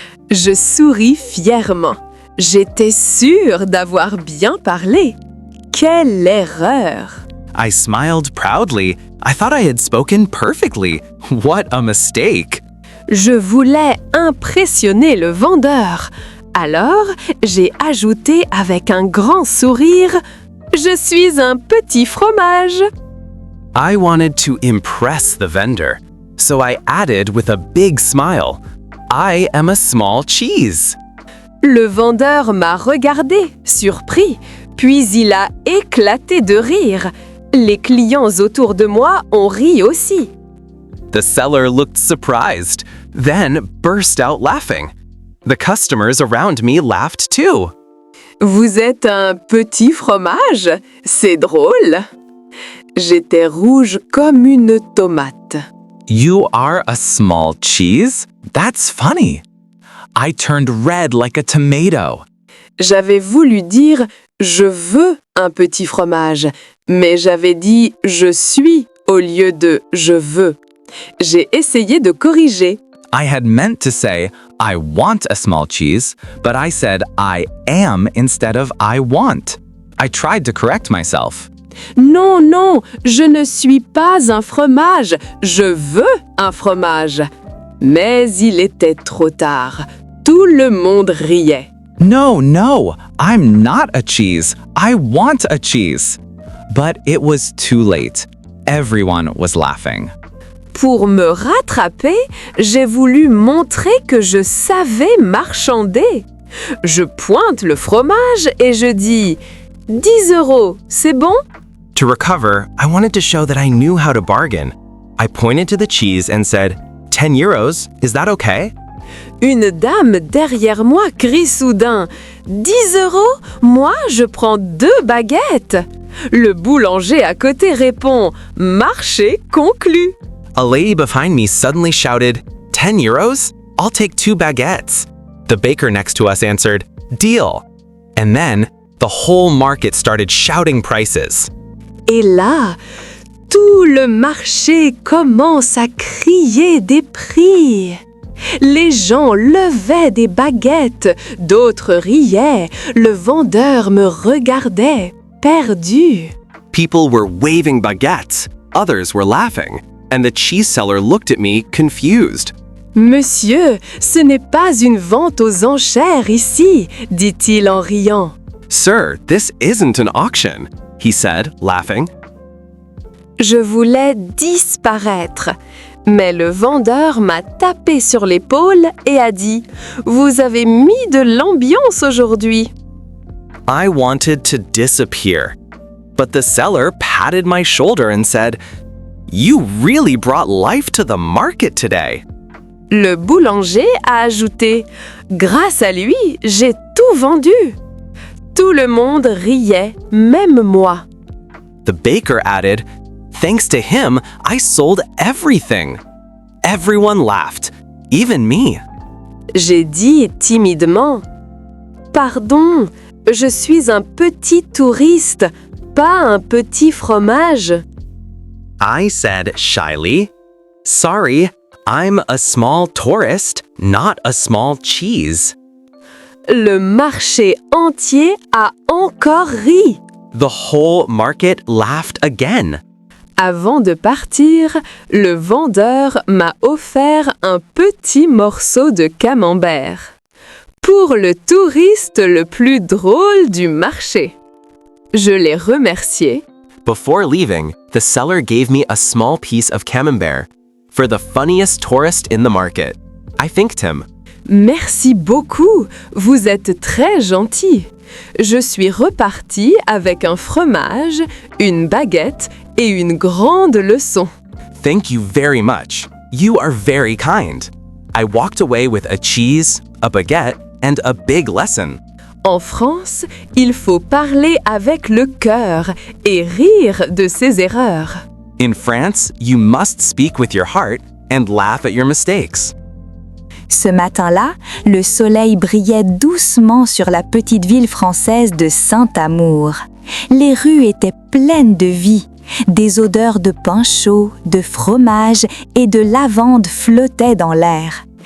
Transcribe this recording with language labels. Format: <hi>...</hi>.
<fr>Je souris fièrement. J'étais sûre d'avoir bien parlé. Quelle erreur!</fr> <en>I smiled proudly. I thought I had spoken perfectly. What a mistake.</en> <fr>Je voulais impressionner le vendeur. Alors, j'ai ajouté avec un grand sourire « Je suis un petit fromage !»</fr> <en>I wanted to impress the vendor, so I added with a big smile, "I am a small cheese."</en> <fr>Le vendeur m'a regardé, surpris, puis il a éclaté de rire. Les clients autour de moi ont ri aussi.</fr> <en>The seller looked surprised, then burst out laughing. The customers around me laughed too.</en> <fr>Vous êtes un petit fromage? C'est drôle. J'étais rouge comme une tomate.</fr> <en>You are a small cheese? That's funny. I turned red like a tomato.</en> <fr>J'avais voulu dire « je veux un petit fromage », mais j'avais dit « je suis » au lieu de « je veux ». J'ai essayé de corriger.</fr> <en>I had meant to say, I want a small cheese, but I said I am instead of I want. I tried to correct myself.</en> <fr>Non, non, je ne suis pas un fromage, je veux un fromage. Mais il était trop tard. Tout le monde riait.</fr> <en>No, I'm not a cheese. I want a cheese. But it was too late. Everyone was laughing.</en> <fr>Pour me rattraper, j'ai voulu montrer que je savais marchander. Je pointe le fromage et je dis « 10 €, c'est bon ?»</fr> <en>To recover, I wanted to show that I knew how to bargain. I pointed to the cheese and said, 10 euros, is that okay?</en> <fr>Une dame derrière moi crie soudain « 10 €? Moi, je prends 2 baguettes !» Le boulanger à côté répond « Marché conclu !»</fr> <en>A lady behind me suddenly shouted, 10 euros? I'll take 2 baguettes. The baker next to us answered, deal. And then, The whole market started shouting prices.</en> <fr>Et là, tout le marché commence à crier des prix. Les gens levaient des baguettes, d'autres riaient, le vendeur me regardait, perdu.</fr> <en>People were waving baguettes, others were laughing, and the cheese seller looked at me confused.</en> <fr>Monsieur, ce n'est pas une vente aux enchères ici, dit-il en riant.</fr> <en>Sir, this isn't an auction, he said, laughing.</en> <fr>Je voulais disparaître, mais le vendeur m'a tapé sur l'épaule et a dit « Vous avez mis de l'ambiance aujourd'hui !»</fr> <en>I wanted to disappear, but the seller patted my shoulder and said, "You really brought life to the market today."</en> <fr>Le boulanger a ajouté « Grâce à lui, j'ai tout vendu !» Tout le monde riait, même moi.</fr> <en>The baker added, "Thanks to him, I sold everything." Everyone laughed, even me.</en> <fr>J'ai dit timidement « Pardon, je suis un petit touriste, pas un petit fromage. »</fr> <en>I said shyly, "Sorry, I'm a small tourist, not a small cheese."</en> <fr>Le marché entier a encore ri.</fr> <en>The whole market laughed again.</en> <fr>Avant de partir, le vendeur m'a offert un petit morceau de camembert. Pour le touriste le plus drôle du marché. Je l'ai remercié.</fr> <en>Before leaving, the seller gave me a small piece of camembert for the funniest tourist in the market. I thanked him.</en> <fr>Merci beaucoup, vous êtes très gentil. Je suis repartie avec un fromage, une baguette et une grande leçon.</fr> <en>Thank you very much. You are very kind. I walked away with a cheese, a baguette, and a big lesson.</en> <fr>En France, il faut parler avec le cœur et rire de ses erreurs.</fr> <en>In France, you must speak with your heart and laugh at your mistakes.</en> <fr>Ce matin-là, le soleil brillait doucement sur la petite ville française de Saint-Amour. Les rues étaient pleines de vie. Des odeurs de pain chaud, de fromage et de lavande flottaient dans l'air.</fr>